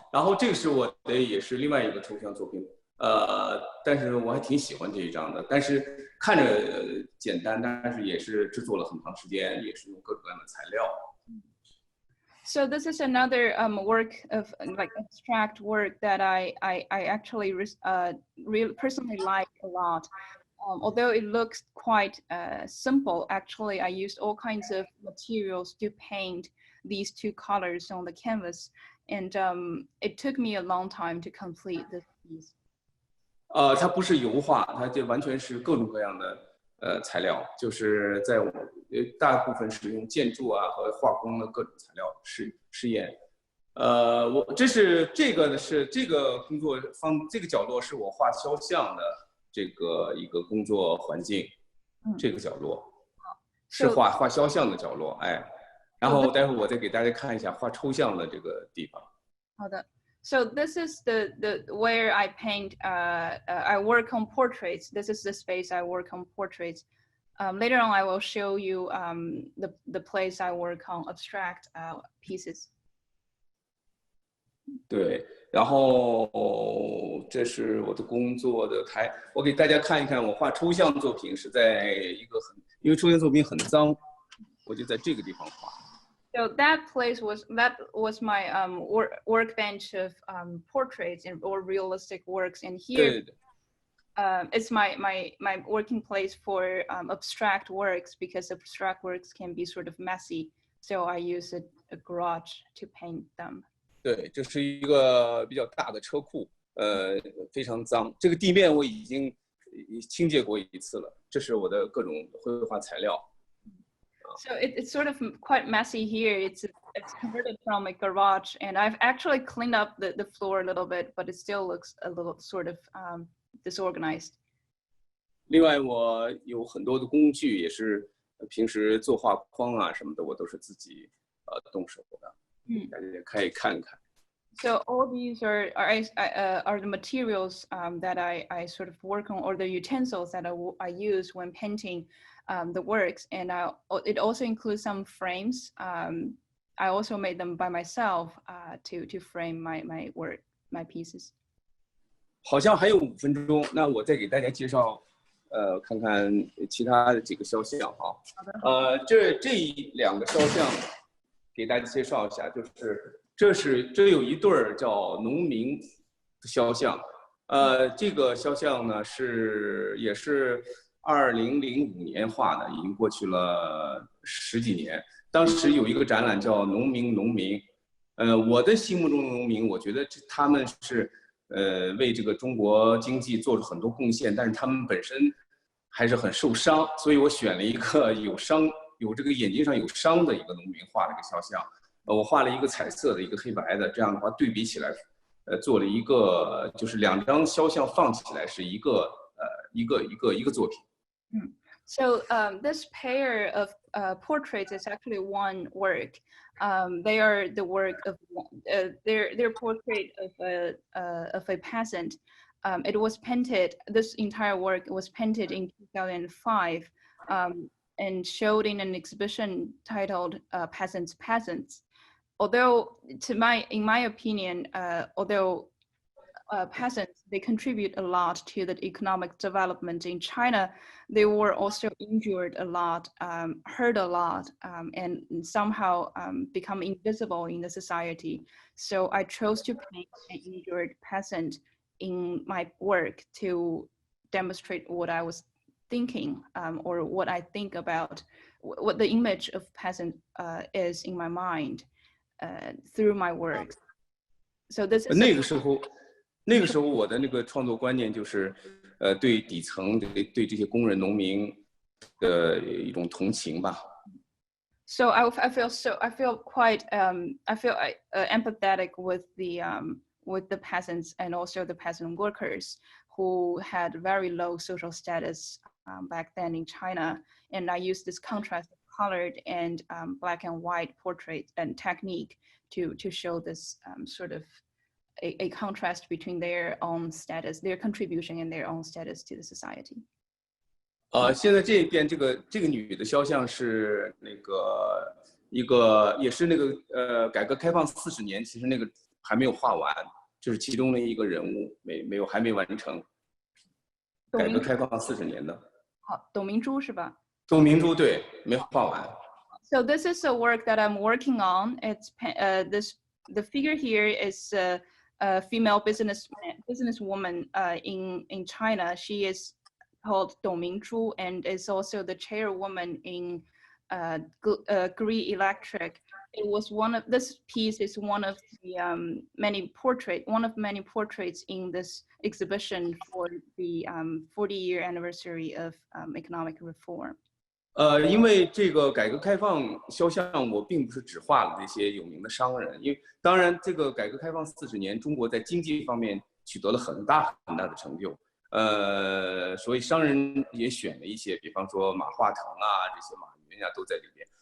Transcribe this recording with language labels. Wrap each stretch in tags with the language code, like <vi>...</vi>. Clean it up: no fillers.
<zh>然后这个是我的也是另外一个抽象作品，但是我还挺喜欢这一张的，但是看着简单，但是也是制作了很长时间，也是用各种各样的材料。</zh> <en>So this is another work of like abstract work that I actually really personally like a lot. Although it looks quite simple, actually I used all kinds of materials to paint these 2 colors on the canvas, and it took me a long time to complete this piece.</en> <zh>它不是油画，它就完全是各种各样的材料，就是在大部分是用建筑啊和化工的各种材料试验。这个工作这个角落是我画肖像的这个一个工作环境，这个角落是画肖像的角落，然后待会儿我再给大家看一下画抽象的这个地方。好的。</zh> <en>So this is the where I paint. I work on portraits. This is the space I work on portraits. Later on, I will show you the place I work on abstract pieces.</en> <zh>对，然后这是我的工作的台，我给大家看一看，我画抽象作品是在一个因为抽象作品很脏，我就在这个地方画。</zh> <en>So that was my workbench of portraits or realistic works, and here it's my working place for abstract works, because abstract works can be sort of messy. So I use a garage to paint them.</en> <zh>对，这是一个比较大的车库，非常脏。这个地面我已经清洁过1次了。这是我的各种绘画材料。</zh> <en>So it's sort of quite messy here. It's converted from a garage, and I've actually cleaned up the floor a little bit, but it still looks a little sort of disorganized.</en> <zh>另外，我有很多的工具，也是平时做画框啊什么的，我都是自己动手的。大家可以看看。</zh> <en>So all these are the materials that I sort of work on, or the utensils that I use when painting the works, and it also includes some frames. I also made them by myself to frame my work, my pieces.</en> <zh>好像还有5分钟，那我再给大家介绍，看看其他的几个肖像哈。这2个肖像给大家介绍一下，就是这有一对儿叫农民的肖像，这个肖像呢也是2005年画的，已经过去了10几年。当时有一个展览叫农民，我的心目中的农民，我觉得他们是为这个中国经济做了很多贡献，但是他们本身还是很受伤，所以我选了一个有这个眼睛上有伤的一个农民画了一个肖像。我画了一个彩色的，一个黑白的，这样的话对比起来，做了一个就是2张肖像放起来是一个作品。</zh> <en>So this pair of portraits is actually one work. They are the work of their portrait of a peasant. It was painted. This entire work was painted in 2005 and showed in an exhibition titled "Peasants." Although, in my opinion, although peasants, they contribute a lot to the economic development in China, they were also injured a lot, hurt a lot, and somehow become invisible in the society. So I chose to paint an injured peasant in my work to demonstrate what I was thinking, or what I think about, what the image of peasant is in my mind through my work. So this is</en> <zh>那个时候我的那个创作观念就是，对底层对这些工人农民的一种同情吧。</zh> <en>So I feel quite empathetic with the peasants and also the peasant workers who had very low social status back then in China, and I used this contrast of colored and black and white portrait and technique to show this sort of a contrast between their own status, their contribution and their own status to the society.</en> <zh>现在这边这个女的肖像是那个一个也是那个改革开放40年，其实那个还没有画完，就是其中的一个人物还没完成。改革开放40年的。董明珠是吧？董明珠对，没画完。</zh> <en>So this is a work that I'm working on. It's the figure here is a female businesswoman in China. She is called Dong Mingzhu and is also the chairwoman in Gree Electric. It was this piece is one of the many portraits in this exhibition for the 40-year anniversary of economic reform.</en> <zh>因为这个改革开放肖像，我并不是只画了那些有名的商人，因为当然这个改革开放40年，中国在经济方面取得了很大的成就，所以商人也选了一些，比方说马化腾啊，这些马云啊都在这边。</zh>